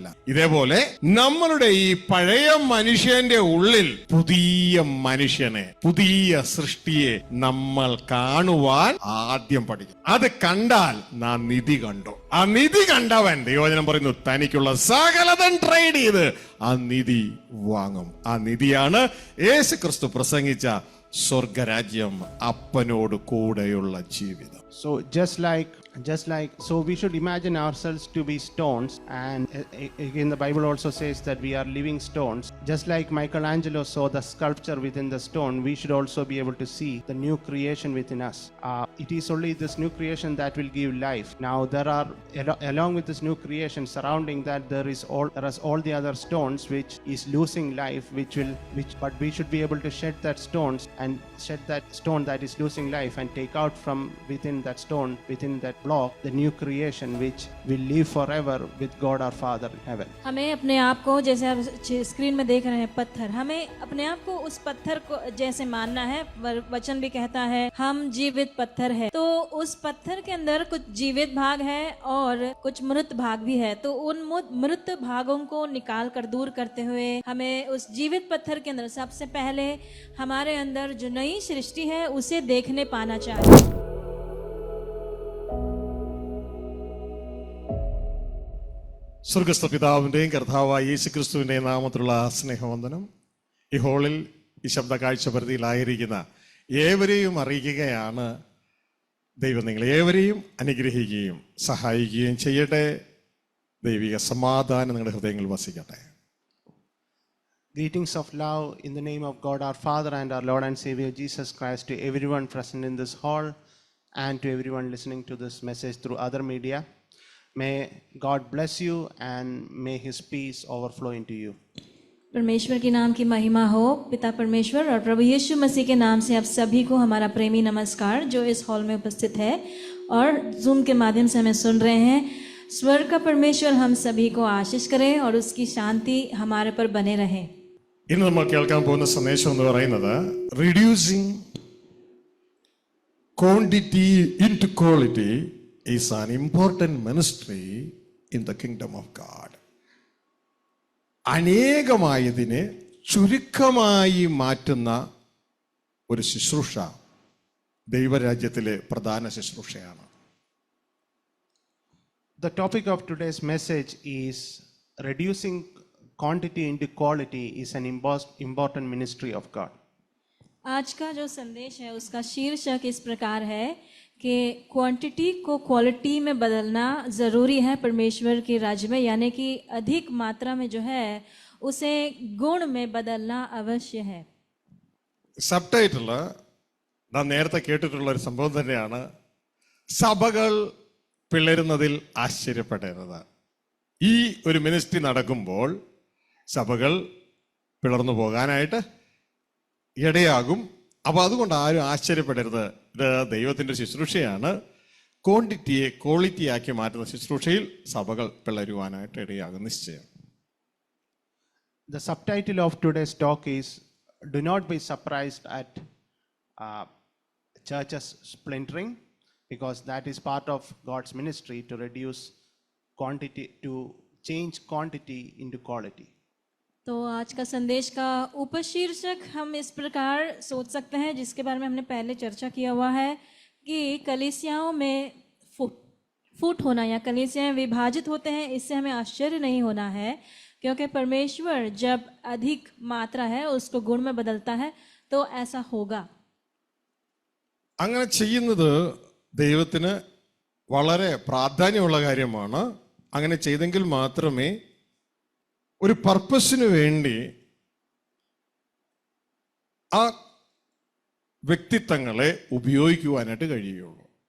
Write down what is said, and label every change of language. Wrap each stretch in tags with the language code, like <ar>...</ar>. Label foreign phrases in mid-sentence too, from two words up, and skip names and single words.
<ml>ഇതേപോലെ നമ്മളുടെ ഈ പഴയ മനുഷ്യന്റെ ഉള്ളിൽ പുതിയ മനുഷ്യനെ, പുതിയ സൃഷ്ടിയെ നമ്മൾ കാണുവാൻ ആദ്യം പഠിക്കും. അത് കണ്ടാൽ നാം നിധി കണ്ടു. ആ നിധി കണ്ടവൻ, ദൈവവചനം പറയുന്നു, തനിക്കുള്ള സകലതും ട്രേഡ് ചെയ്ത് ആ നിധി വാങ്ങും. ആ നിധിയാണ് യേശു ക്രിസ്തു പ്രസംഗിച്ച സ്വർഗരാജ്യം, അപ്പനോട് കൂടെയുള്ള ജീവിതം.</ml> <en>So just like so we should imagine ourselves to be stones, and again the Bible also says that we are living stones. Just like Michelangelo saw the sculpture within the stone, we should also be able to see the new creation within us. It is only this new creation that will give life. Now there are along with this new creation surrounding that there is all the other stones which is losing life, but we should be able to shed that stone that is losing life and take out from within that stone, within that block, the new creation which will live forever with God our Father in heaven.</en> <hi>हमें अपने आप को, जैसे आप स्क्रीन में देख रहे हैं पत्थर, हमें अपने आप को उस पत्थर को जैसे मानना है। वचन भी कहता है हम जीवित पत्थर है, तो उस पत्थर के अंदर कुछ जीवित भाग है और कुछ मृत भाग भी है। तो उन मृत भागों को निकाल कर दूर करते हुए हमें उस जीवित पत्थर के अंदर सबसे पहले हमारे अंदर जो नई सृष्टि है उसे देखने पाना चाहिए।</hi> <ml>സ്വർഗസ്ഥ പിതാവിൻ്റെയും കർത്താവായ യേശുക്രിസ്തുവിൻ്റെയും നാമത്തിലുള്ള സ്നേഹവന്ദനം ഈ ഹോളിൽ ഈ ശബ്ദ കാഴ്ചപരിധിയിലായിരിക്കുന്ന ഏവരെയും അറിയിക്കുകയാണ്. ദൈവം നിങ്ങളേവരെയും അനുഗ്രഹിക്കുകയും സഹായിക്കുകയും ചെയ്യട്ടെ. ദൈവിക സമാധാനം നിങ്ങളുടെ ഹൃദയങ്ങളിൽ വസിക്കട്ടെ.</ml> <en>Greetings of love in the name of God our Father and our Lord and Savior Jesus Christ to everyone present in this hall and to everyone listening to this message through other media. May God bless you and may His peace overflow into you.</en> <hi>परमेश्वर के नाम की महिमा हो। पिता परमेश्वर और प्रभु यीशु मसीह के नाम से आप सभी को हमारा प्रेमी नमस्कार जो इस हॉल में उपस्थित है और जूम के माध्यम से हमें सुन रहे हैं। स्वर्ग का परमेश्वर हम सभी को आशीष करे और उसकी शांति हमारे पर बने रहे।</hi> <ml>ഇന്ന് നമ്മൾ കേൾക്കാൻ പോകുന്ന സന്ദേശം എന്ന് പറയുന്നത്</ml> <en>reducing quantity into quality is an important ministry in the kingdom of God.</en> <ml>അനേകമായതിനെ ചുരുക്കമായി മാറ്റുന്ന ഒരു ശുശ്രൂഷ ദൈവരാജ്യത്തിലെ പ്രധാന ശുശ്രൂഷയാണ്.</ml> <en>The topic of today's message is reducing quantity into quality is an important ministry of God.</en> <hi>आज का जो संदेश है उसका शीर्षक इस प्रकार है कि क्वांटिटी को क्वालिटी में बदलना ज़रूरी है परमेश्वर के राज्य में, यानी कि अधिक मात्रा में जो है उसे गुण में बदलना अवश्य है।</hi> <ml>സബ് ടൈറ്റില് നാം നേരത്തെ കേട്ടിട്ടുള്ള ഒരു സംഭവം തന്നെയാണ് സഭകൾ പിളരുന്നതിൽ ആശ്ചര്യപ്പെടരുത്. ഈ ഒരു മിനിസ്ട്രി നടക്കുമ്പോൾ സഭകൾ പിളർന്നു പോകാനായിട്ട് ഇടയാകും. അപ്പോൾ അതുകൊണ്ട് ആരും ആശ്ചര്യപ്പെടരുത്. ഇത് ദൈവത്തിൻ്റെ ശുശ്രൂഷയാണ്. ക്വാണ്ടിറ്റിയെ ക്വാളിറ്റിയാക്കി മാറ്റുന്ന ശുശ്രൂഷയിൽ സഭകൾ പിളരുവാനായിട്ട് ഇടയാകും നിശ്ചയം.</ml> <en>The subtitle of today's talk is "Do not be surprised at churches splintering, because that is part of God's ministry to reduce quantity, to change quantity into quality."</en> <hi>तो आज का संदेश का उपशीर्षक हम इस प्रकार सोच सकते हैं, जिसके बारे में हमने पहले चर्चा किया हुआ है कि कलीसियाओं में फूट होना या कलीसियाएं विभाजित होते हैं, इससे हमें आश्चर्य नहीं होना है, क्योंकि परमेश्वर जब अधिक मात्रा है उसको गुण में बदलता है तो ऐसा होगा.</hi> <ml>അങ്ങനെ ചെയ്യുന്നത് ദൈവത്തിന് വളരെ പ്രാധാന്യമുള്ള കാര്യമാണ്. അങ്ങനെ ചെയ്തെങ്കിൽ മാത്രമേ ഒരു പർപ്പസിന് വേണ്ടി ആ വ്യക്തിത്വങ്ങളെ ഉപയോഗിക്കുവാനായിട്ട് കഴിയുള്ളൂ.</ml>